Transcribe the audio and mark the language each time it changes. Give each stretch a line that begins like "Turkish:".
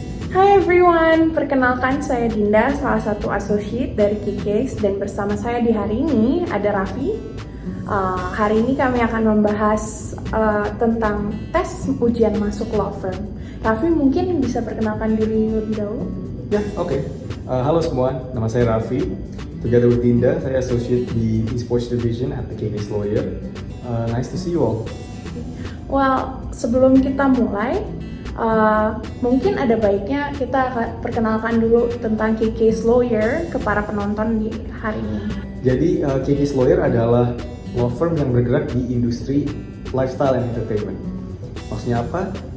Indonesian: Hai everyone, perkenalkan saya Dinda, salah satu associate dari Kikes, dan bersama saya di hari ini ada Raffi. Hari ini kami akan membahas tentang tes ujian masuk law firm. Raffi mungkin bisa perkenalkan diri lebih dahulu? Ya, oke. Halo semua, nama saya Raffi.
English: Together with Dinda,
Indonesian: saya
English: associate di esports division at the Kikes Lawyer. Nice to see you all.
Indonesian: Well, sebelum kita mulai, mungkin ada baiknya kita perkenalkan dulu tentang Kikes Lawyer ke para penonton di hari ini. Jadi, Kikes Lawyer adalah law firm yang bergerak di industri lifestyle and entertainment. Maksudnya apa?